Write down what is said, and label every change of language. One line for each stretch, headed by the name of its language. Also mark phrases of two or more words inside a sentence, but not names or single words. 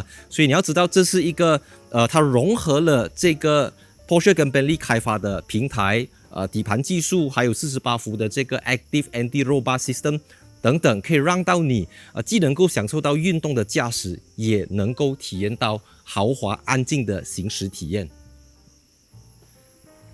Chinese: 所以你要知道，這是一個它融合了這個 Porsche 跟 Bentley 開發的平台，底盤技術，還有48伏的這個
English: Active Anti-Roll Bar System
Chinese: 等等，可以讓到你既能夠享受到運動的駕駛，也能夠體驗到豪華安靜的行駛體驗。